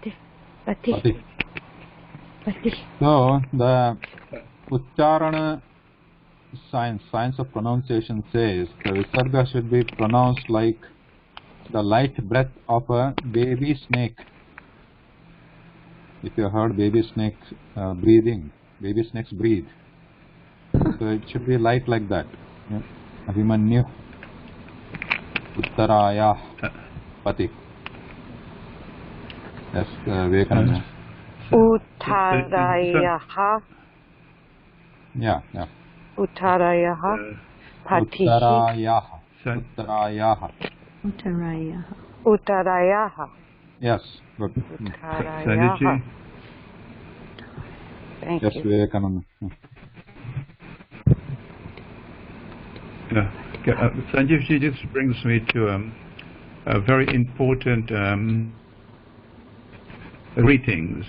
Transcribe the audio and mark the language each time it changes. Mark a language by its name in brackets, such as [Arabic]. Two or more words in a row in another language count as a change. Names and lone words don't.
[English] So the Ucharana science of pronunciation says the Visarga should be pronounced like the light breath of a baby snake. If you heard baby snakes breathing, baby snakes breathe. So it should be light like that. Yeah. Abhimanyu. Uttaraya. Pati. Yes, Vivekananda. Uttarayaha. Yeah. [Sanskrit] Uttarayaha. Patihi. Uttarayaha. [English] Yes, good. Uttarayaha. Thank yes, you. Vivekananda. Sanjeev ji, this brings me to a very important greetings.